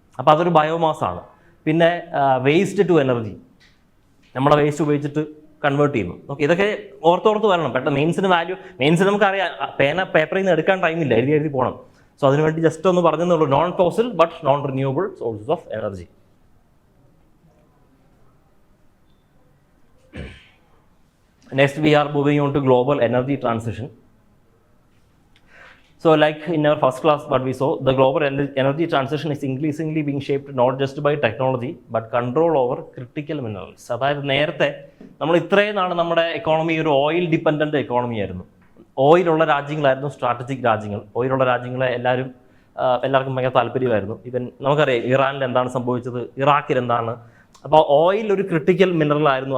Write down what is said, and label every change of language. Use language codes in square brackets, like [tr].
[ml] അപ്പോൾ അതൊരു ബയോമാസ് ആണ്. പിന്നെ വേസ്റ്റ് ടു എനർജി, നമ്മളെ വേസ്റ്റ് ഉപയോഗിച്ചിട്ട് കൺവേർട്ട് ചെയ്യുന്നു. ഓക്കെ, ഇതൊക്കെ ഓർത്തോർത്ത് വരണം. പെട്ടെന്ന് മെയിൻസിന് നമുക്കറിയാം, പേപ്പറിൽ നിന്ന് എടുക്കാൻ ടൈമില്ല, എഴുതി പോകണം. സോ അതിനുവേണ്ടി ജസ്റ്റ് ഒന്ന് പറഞ്ഞെന്നുള്ളൂ. [en] Non fossil but non renewable sources of energy. Next we are moving on to global energy transition. So like in our first class what we saw, the global energy transition is increasingly being shaped not just by technology but control over critical minerals. [ml] അതായത് നേരത്തെ നമ്മൾ ഇത്രയും നാൾ നമ്മുടെ economy ഒരു oil dependent economy ആയിരുന്നു. ഓയിലുള്ള രാജ്യങ്ങളായിരുന്നു strategic രാജ്യങ്ങൾ. ഓയിലുള്ള രാജ്യങ്ങളെ എല്ലാവർക്കും ഭയങ്കര താല്പര്യമായിരുന്നു. ഇവൻ നമുക്കറിയാം ഇറാനിൽ എന്താണ് സംഭവിച്ചത്, ഇറാഖിൽ എന്താണ്. അപ്പോൾ ഓയിൽ ഒരു ക്രിട്ടിക്കൽ മിനറൽ ആയിരുന്നു.